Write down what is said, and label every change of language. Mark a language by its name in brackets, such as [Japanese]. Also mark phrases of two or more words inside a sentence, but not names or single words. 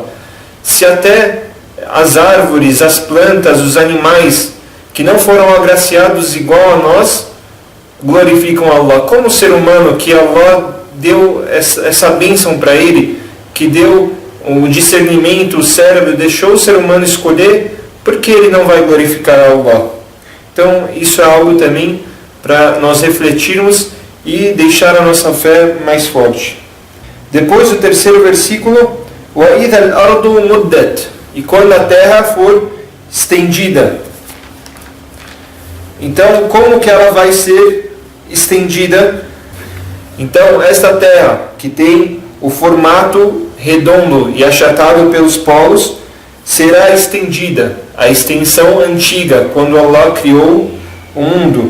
[Portuguese] Se até as árvores, as plantas, os animais que não foram agraciados igual a nós glorificam Allah, como o ser humano que Allah deu essa bênção para ele, que deu o discernimento, o cérebro, deixou o ser humano escolher, por que ele não vai glorificar Allah? Então isso é algo também para nós refletirmos e deixar a nossa fé mais forte. Depois o terceiro versículo, [Arabic] وَإِذَا الْأَرْضُ مُدَّتْ, [Portuguese] e quando a terra for estendida. Então, como que ela vai ser estendida? Então, esta terra que tem o formato redondo e achatado pelos polos será estendida, a extensão antiga, quando Allah criou o mundo.